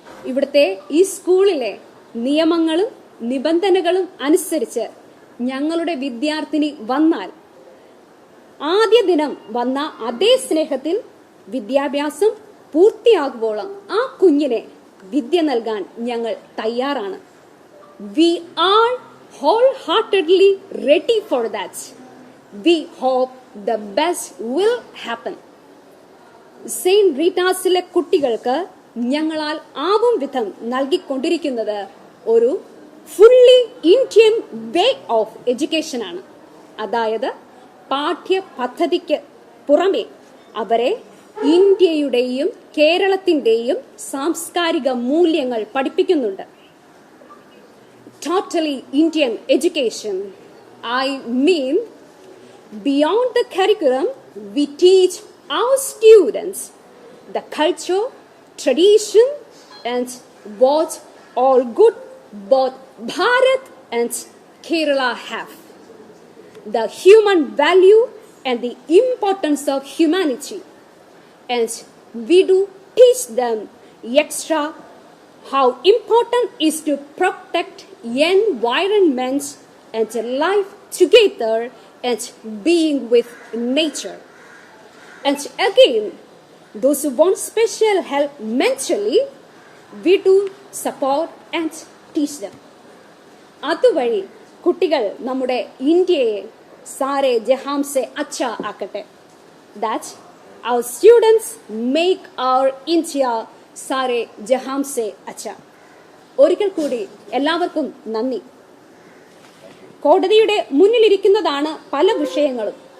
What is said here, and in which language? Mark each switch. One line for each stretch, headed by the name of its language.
Malayalam: ഇവിടുത്തെ ഈ സ്കൂളിലെ നിയമങ്ങളും നിബന്ധനകളും അനുസരിച്ച് ഞങ്ങളുടെ വിദ്യാർത്ഥിനി വന്നാൽ ആദ്യ ദിനം വന്ന അതേ സ്നേഹത്തിൽ വിദ്യാഭ്യാസം പൂർത്തിയാകുമ്പോഴും ആ കുഞ്ഞിനെ വിദ്യ നൽകാൻ ഞങ്ങൾ തയ്യാറാണ്.
English: We are wholeheartedly ready for that. We hope the best will happen.
Malayalam: Saint റീറ്റാസിലെ കുട്ടികൾക്ക് ഞങ്ങളാൽ ആവും വിധം നൽകിക്കൊണ്ടിരിക്കുന്നത് ഒരു
English: fully Indian way of education
Malayalam: ആണ്. അതായത് പാഠ്യ പദ്ധതിക്ക് പുറമെ അവരെ ഇന്ത്യയുടെയും കേരളത്തിന്റെയും സാംസ്കാരിക മൂല്യങ്ങൾ പഠിപ്പിക്കുന്നുണ്ട്.
English: Totally Indian education. I mean, beyond the curriculum, we teach our students the culture, tradition, and what all good both Bharat and Kerala have. The human value and the importance of humanity. And we do teach them extra how important is to protect environment and life together and being with nature. And again, those who want special help mentally, we do support and teach them.
Malayalam: അതുവഴി കുട്ടികൾ നമ്മുടെ ഇന്ത്യയെ
Hindi: സാരെ ജഹാം സെ അച്ഛ
Malayalam: ആക്കട്ടെ.
English: that our students make our India
Hindi: Saare ജഹാം സെ അച്ഛ.
Malayalam: ഒരിക്കൽ കൂടി എല്ലാവർക്കും നന്ദി. കോടതിയുടെ മുന്നിലിരിക്കുന്നതാണ് പല വിഷയങ്ങളും.